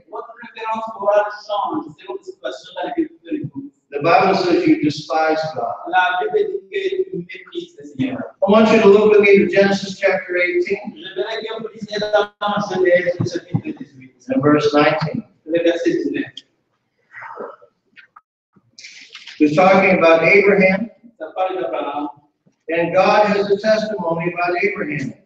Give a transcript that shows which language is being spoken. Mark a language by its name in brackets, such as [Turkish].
[French] Votre référence morale change selon la situation dans laquelle vous te trouvez. [English] The Bible says you despise God. [French] La Bible dit que tu méprises le Seigneur. [English] I want you to look with me to Genesis chapter 18 [French] J'aimerais que vous lisiez dans Genèse, le chapitre 18, [English] and verse 19. [French] le verset 19. [English] It's talking about Abraham, [French] Ça parle d'Abraham. [English] and God has a testimony about Abraham.